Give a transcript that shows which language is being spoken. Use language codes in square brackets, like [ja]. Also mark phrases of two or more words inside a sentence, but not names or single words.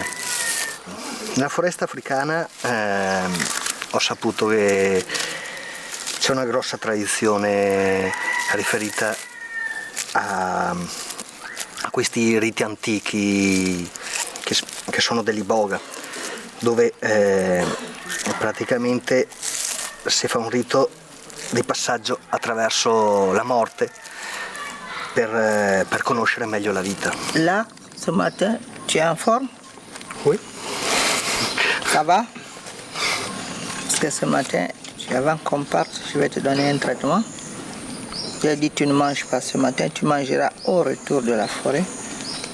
[it] Nella foresta africana ho saputo che c'è una grossa tradizione riferita a questi riti antichi che sono dell'Iboga, dove praticamente si fa un rito di passaggio attraverso la morte per conoscere meglio la vita. [fr] Là, ce matin, tu es en forme? Oui. Ça va? Parce que ce matin, avant qu'on parte, je vais te donner un traitement. Tu as dit que tu ne manges pas ce matin, tu mangeras au retour de la forêt.